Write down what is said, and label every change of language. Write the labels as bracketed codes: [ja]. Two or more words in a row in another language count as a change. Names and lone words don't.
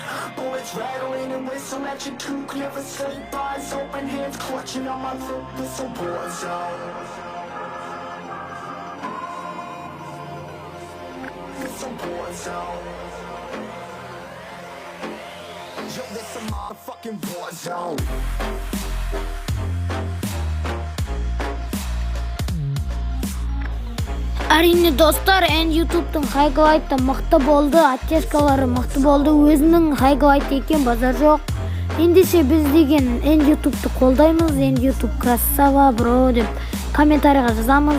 [en] Bullets rattling and whistle at your toque, never sleep, eyes open, hands clutching on my loop. It's a war zone. It's a war zone. Yo, this a motherfucking war zone. [kk] Әрине достар, YouTube'тың хайгылайты мықты болды, оттешкалары мықты болды, өзінің хайгылайты екен, базар жоқ. Ендеше біз деген YouTube'ты қолдаймыз, YouTube красава, бро деп комментарийға жазамыз.